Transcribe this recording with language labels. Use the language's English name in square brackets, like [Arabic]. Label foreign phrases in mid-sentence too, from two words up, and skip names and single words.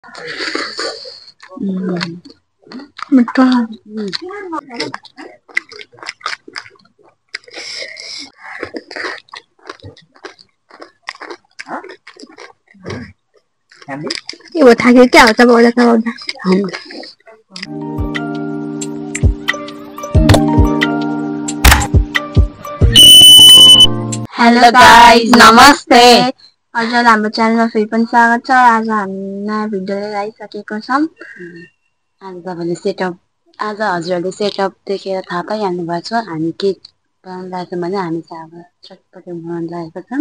[Hindi] मिठा ये वो था क्या होता बोला था [English] hello guys [Nepali] नमस्ते हजुर हाम्रो च्यानलमा फेरि पनि स्वागत छ। आज हामी नयाँ भिडियो लिएर आइसकेको छौं। आज तपाईले सेटअप आज हजुरहरूले सेटअप देखेर थाहा पाइहाल्नु भएको छ हामी के बनाउन लागेको भने हामी चाहिँ अब चटपटे बनाउन लागेको छौं।